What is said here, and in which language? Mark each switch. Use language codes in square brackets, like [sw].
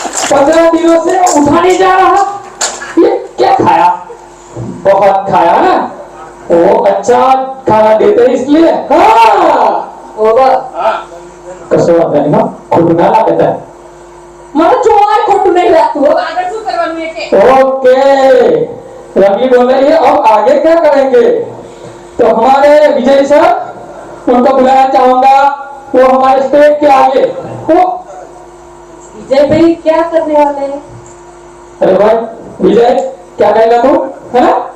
[hi] 15 दिनों से उठा नहीं जा रहा, ये क्या खाया? बहुत खाया ना, वो अच्छा खाना देते हैं इसलिए। हाँ [en] over [hi] कसो आता नहीं ना, खुद ना लगता है। [gu] મને જોવાય ખોટું નહીં લાગતું હવે આગળ શું કરવાનું છે કે [hi] ओके रवि बोल रही है अब आगे क्या करेंगे? तो हमारे विजय सर उनको बुलाना चाहूंगा, वो हमारे स्टेज के आगे। वो વિજય ભાઈ क्या करने वाले हैं अरे भाई विजय क्या कहेगा तू, है ना?